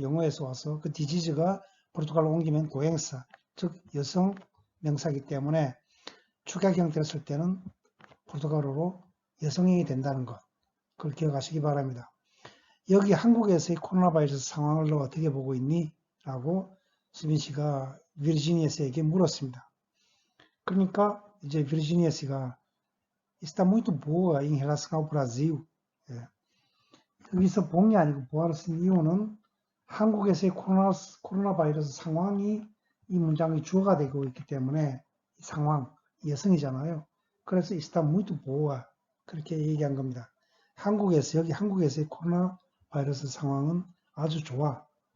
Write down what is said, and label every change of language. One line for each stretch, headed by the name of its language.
Korean: 영어에서 와서 그 디지즈가 포르투갈로 옮기면 고행사, 즉 여성 명사이기 때문에 축약 형태를 쓸 때는 포르투갈어로 여성이 된다는 것, 그걸 기억하시기 바랍니다. 여기 한국에서의 코로나 바이러스 상황을 너 어떻게 보고 있니? 라고 수빈 씨가 비르지니아 씨에게 물었습니다. 그러니까 이제 비르지니아 씨가
Portuguese: está muito boa em relação ao Brasil.
Korean: 여기서 봉이 아니고 보아를 쓴 이유는 한국에서의 코로나 바이러스 상황이 이 문장의 주어가 되고 있기 때문에 상황, 여성이잖아요. 그래서
Portuguese: está muito boa
Korean: 그렇게 얘기한 겁니다. 여기 한국에서의 코로나 바이러스 상황은 아주 좋아.